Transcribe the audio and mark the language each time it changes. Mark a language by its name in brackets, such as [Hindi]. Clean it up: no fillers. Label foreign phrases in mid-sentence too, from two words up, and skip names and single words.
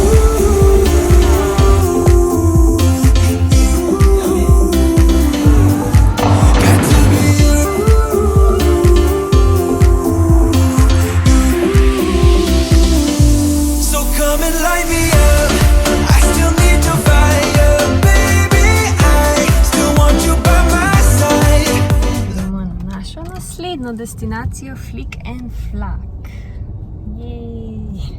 [English] Got to be you. So come and light me up. I still need your fire, baby. I still want you by my side. [Slovenian] Idemo na našo naslednjo destinacijo Flic and Flac. Jej.